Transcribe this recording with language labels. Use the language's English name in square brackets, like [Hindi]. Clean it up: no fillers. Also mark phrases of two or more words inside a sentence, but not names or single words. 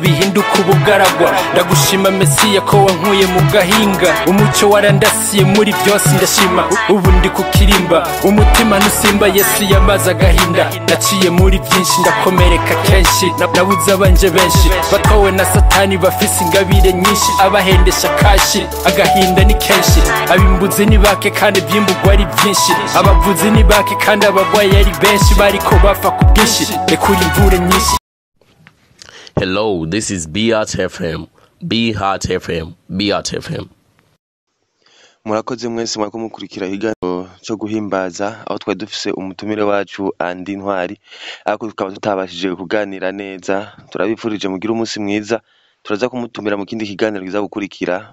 [Rundi] bihinduka ubugaragwa ndagushima Mesiya ko wankuye mu gahinga umuco warandasiye muri byose ndashima ubu ndi kukirimba umutima nusimba Yesu yamaze agahinda naciye muri byinshi ndakomereka kenshi nabuze abanje benshi batowe na Satani bafise ingabire nyinshi abahendesha kashi agahinda ni kenshi abimbuzi ni bake kandi by'imbugwa ari byinshi abavuzi ni bake kandi abagwayi ari benshi bariko bapfa ku bwinshi rekura imvure nyinshi. [English] Hello, this is Be Heart FM. Be Heart FM. Be Heart FM. [Rundi] Murakoze mwese mwako mukurikira ikiganiro cyo guhimbaza aho twari dufise umutumire wacu andi Ntwari ariko tukaba tutabashije kuganira neza turabifurije mugira umunsi mwiza turaza kumutumira mu kindi kiganiro giza gukurikira.